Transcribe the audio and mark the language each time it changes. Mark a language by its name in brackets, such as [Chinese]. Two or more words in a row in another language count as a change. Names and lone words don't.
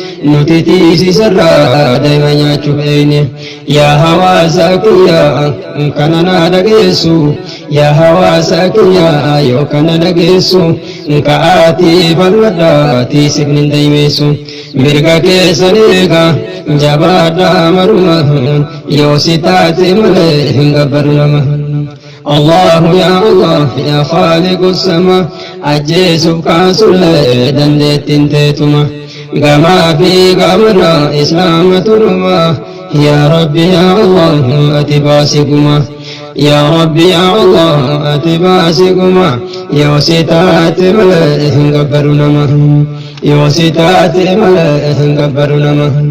[Oromo] Nuti tiisisarraa daa'ima nyaachuu feene. Yaa hawaasa kiyya kana na dhageessu, yaa hawaasa kiyya yoo kana dhageessu, ka'aatii falmadhaa, tiisifni hin daymeessu. Mirga keessan eega, jabaadhaa marumaan, yoo si taate malee hin gabbaru nama. [Arabic] الله يا الله يا خالق السماء، [Oromo] ajjeesuuf kaasuullee dandeettiin teetuma. Gamaa fi gamarraa Islaamatu dhuma. [Arabic] يا رب، يا الله, [Oromo] ati baasi guma. [Arabic] يا رب، يا الله, [Oromo] ati baasi guma. Yoo si taate malee hin gabbaru nama. Yoo si taate malee hin gabbaru nama.